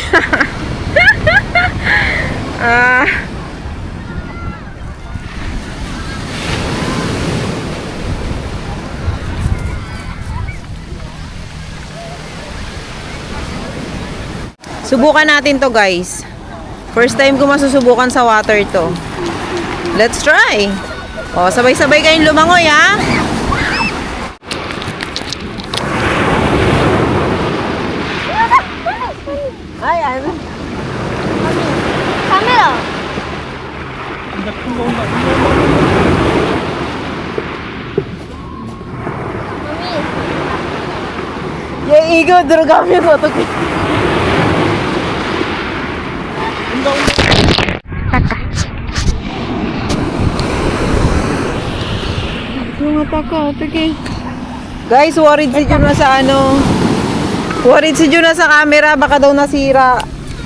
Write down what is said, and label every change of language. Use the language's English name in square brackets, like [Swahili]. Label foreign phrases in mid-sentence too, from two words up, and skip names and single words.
[Filipino] Subukan natin to, guys. [English] First time [Filipino] ko masusubukan sa water to. [English] Let's try. [Filipino] Sabay-sabay kayong lumangoy, ha? Ayan. [Korean] 카메라. 근데 큰거 온다. 얘 이거 들어가면 어떡해? [Filipino] Guys, worried si Jun na sa Worried si Jun na sa camera, baka daw nasira.